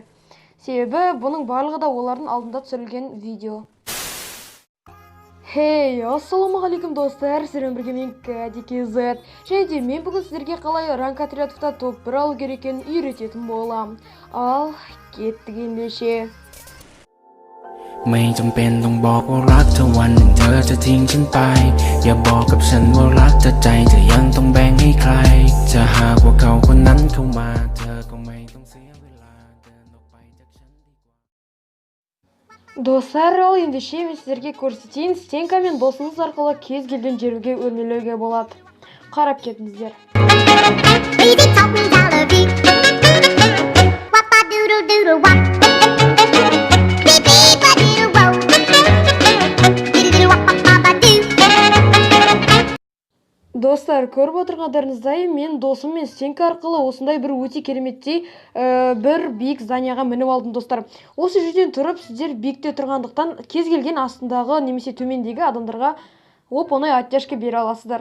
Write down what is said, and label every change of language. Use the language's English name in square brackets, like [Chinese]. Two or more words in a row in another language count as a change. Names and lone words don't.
[Kazakh] Себебі бұның барлығы да олардың алдында түсірілген видео. Хей, ассалаумағалейкум достар, сіздермен бірге мен KDKZ. Және де мен бүгін сіздерге қалай ранг отрядовта топ 1 алу керек екенін үйрететін боламын. Ал кеттік ендеше. [Thai] ไม่จำเป็นต้องบอกว่ารักเธอวันหนึ่งเธอจะทิ้งฉันไปอย่าบอกกับฉันว่ารักเธอใจเธอยังต้องแบ่งให้ใครจะหากว่าเขาคนนั้นเข้ามาเธอก็ไม่ต้องเสียเวลาเดินออกไปจากฉันดีกว่า [Kazakh] Достар, ал ендеше мен сіздерге көрсетейін, стенка мен досыңыз арқылы кез келген жерге өрмелеуге болады. Қарап кетіңіздер. [English] Baby taught me I love you. Wap-a-doodle-doodle-wop. Beep-beep-a-doodle-wop. Doodle-doodle-wop-a-ba-ba-doo. [Kazakh] Достар, көріп отырғандарыңыздай, мен досым мен стенка арқылы осындай бір өте кереметтей бір биік зданияға мініп алдым достар. Осы жерден тұрып, сіздер биікте тұрғандықтан кез келген астындағы немесе төмендегі адамдарға оп-оңай оттяжка бере аласыздар.